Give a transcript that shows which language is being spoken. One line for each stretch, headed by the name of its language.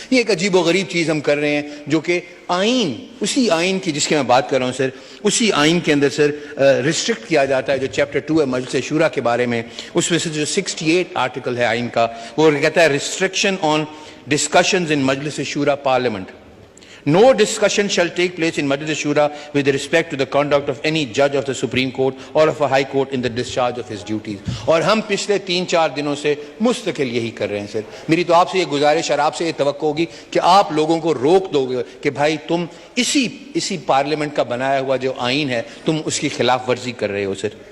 Urdu: یہ ایک عجیب و غریب چیز ہم کر رہے ہیں جو کہ آئین, اسی آئین کی جس کی میں بات کر رہا ہوں سر, اسی آئین کے اندر سر ریسٹرکٹ کیا جاتا ہے جو چیپٹر 2 ہے مجلس شورا کے بارے میں. اس میں سے جو 68 آرٹیکل ہے آئین کا, وہ کہتا ہے
English: Restriction on discussions in Majlis Shura parliament. No discussion shall take place in Majlis Shura with respect to the conduct of any judge of the Supreme Court or of a High Court in the discharge of his duties.
Urdu: اور ہم پچھلے 3-4 دنوں سے مستقل یہی کر رہے ہیں سر. میری تو آپ سے یہ گزارش اور آپ سے یہ توقع ہوگی کہ آپ لوگوں کو روک دو گے کہ بھائی تم اسی پارلیمنٹ کا بنایا ہوا جو آئین ہے تم اس کی خلاف ورزی کر رہے ہو سر.